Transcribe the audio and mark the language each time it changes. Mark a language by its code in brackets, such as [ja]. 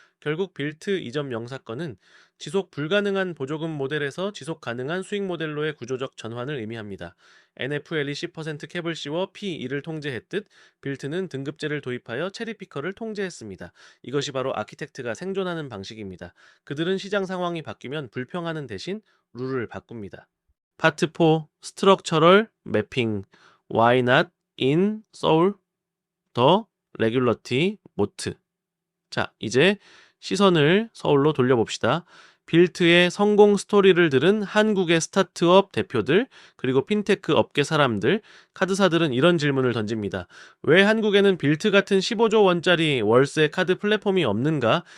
[ko] 결국 빌트 2.0 사건은 지속 불가능한 보조금 모델에서 지속 가능한 수익 모델로의 구조적 전환을 의미합니다. NFL이 10% 캡을 씌워 P2를 통제했듯 빌트는 등급제를 도입하여 체리피커를 통제했습니다. 이것이 바로 아키텍트가 생존하는 방식입니다. 그들은 시장 상황이 바뀌면 불평하는 대신 룰을 바꿉니다. 파트 4 스트럭처럴 매핑 [en] Why not in Seoul? [ko] 더 레귤러티 모트. 자, 이제 시선을 서울로 돌려봅시다. 빌트의 성공 스토리를 들은 한국의 스타트업 대표들, 그리고 핀테크 업계 사람들, 카드사들은 이런 질문을 던집니다. 왜 한국에는 빌트 같은 15조 원짜리 월세 카드 플랫폼이 없는가?